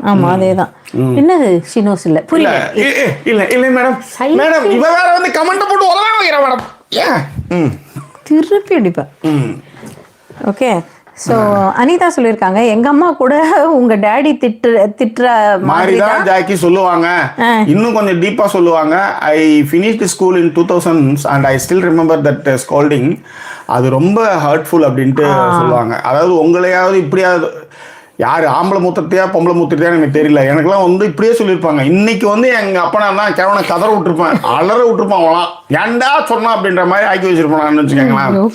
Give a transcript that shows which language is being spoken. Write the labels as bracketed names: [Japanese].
[Tamil] ஆமா அதேதான். என்னது ஷினோஸ் இல்ல, புரியல. இல்ல மேடம், மேடம் இவ வேற வந்து கமெண்ட் போட்டு உலகம் வைக்கிறா மேடம். ஏன் திருப்பி அடிப்பா. ஓகே, ஸோ அனிதா சொல்லியிருக்காங்க, எங்க அம்மா கூட உங்க டேடி திட்டுற மாதிரி தான் ஜாக்கி சொல்லுவாங்க. இன்னும் கொஞ்சம் டீப்பா சொல்லுவாங்க. [English] I finished school in 2000s and I still remember that scolding. [Tamil] அது ரொம்ப ஹர்ட்ஃபுல் அப்படின்ட்டு சொல்லுவாங்க. அதாவது உங்களையாவது இப்படியாவது யார் ஆம்பளை மூத்திரத்தையா பொம்பளை மூத்திரத்தையா எனக்கு தெரியல, எனக்குலாம் வந்து இப்படியே சொல்லியிருப்பாங்க. இன்னைக்கு வந்து எங்க அப்பா நான் கிழவனை கதற விட்டுருப்பேன், அலற விட்டுருப்பான். அவங்களாம் ஏன்டா சொன்னா அப்படின்ற மாதிரி ஆக்கி வச்சிருப்பான்னு வச்சுக்கோங்களேன்.